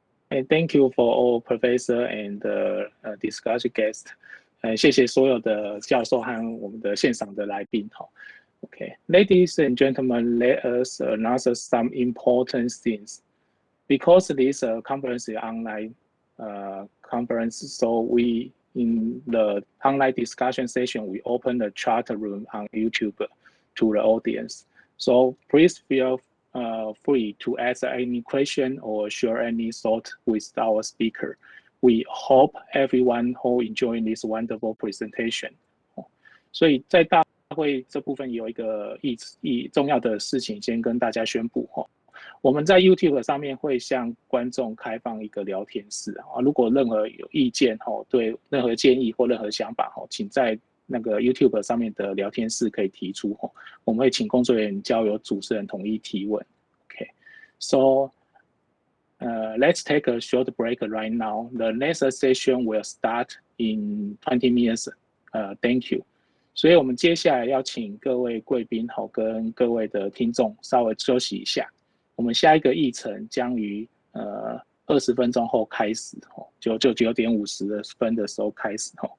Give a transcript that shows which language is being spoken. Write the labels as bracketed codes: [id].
[en] And thank you for all professor and discussion guests. [zh] 谢谢所有的教授和我们的现场的来宾。 [en] Okay, ladies and gentlemen, let us announce some important things. Because this conference is online conference, so we in the online discussion session we open the chat room on YouTube to the audience. So please feel free to ask any question or share any thought with our speaker. We hope everyone who enjoying this wonderful presentation. [zh] 所以在大会这部分有一个重要的事情先跟大家宣布。我们在 YouTube 上面会向观众开放一个聊天室。如果任何有意见，对任何建议或任何想法，请在那个 YouTube 上面的聊天室可以提出，我们会请工作人员交由主持人统一提问。 [en] Okay, so let's take a short break right now. The next session will start in 20 minutes. Thank you. [zh] 所以我们接下来要请各位贵宾跟各位的听众稍微休息一下。我们下一个议程将于20分钟后开始，就9点50分的时候开始。